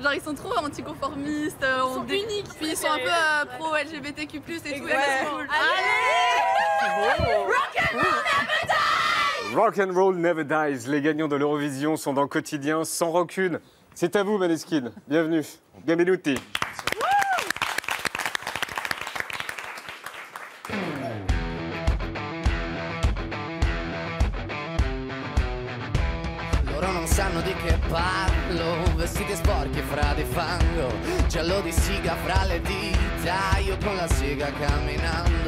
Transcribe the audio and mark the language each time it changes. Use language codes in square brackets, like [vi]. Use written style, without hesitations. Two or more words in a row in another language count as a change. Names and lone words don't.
[fr] Genre ils sont trop anticonformistes, ils sont uniques. Puis ils sont un peu pro LGBTQ+ et tout, c'est cool. Allez, [en] Rock and Roll Never Dies. [fr] Les gagnants de l'Eurovision sont dans Quotidien sans rancune. C'est à vous Maneskin, bienvenue. [it] Benvenuti. Sanno di che parlo, vestiti sporchi fra di fango, giallo di siga fra le dita, io con la siga camminando.